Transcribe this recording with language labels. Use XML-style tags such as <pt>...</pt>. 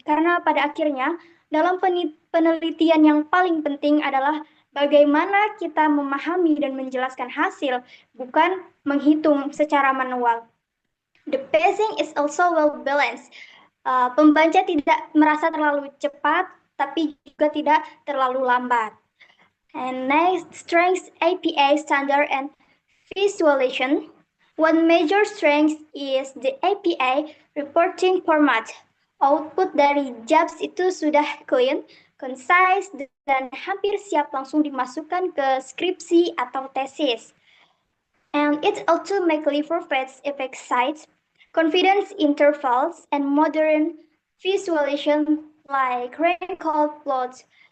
<id>Karena pada akhirnya, dalam penelitian yang paling penting adalah bagaimana kita memahami dan menjelaskan hasil, bukan menghitung secara manual.</id> <en>The pacing is also well balanced.</en> <id>Pembaca tidak merasa terlalu cepat, tapi juga tidak terlalu lambat.</id> <en>And next, strengths, APA standard and visualization. One major strength is the APA reporting format.</en> <id>Output dari JABS itu sudah</id> <en>clean, concise,</en> <id>dan hampir siap langsung dimasukkan ke skripsi atau tesis.</id> <en>And it automatically provides effect sites, confidence intervals, and modern visualization like wrinkle plots.</en>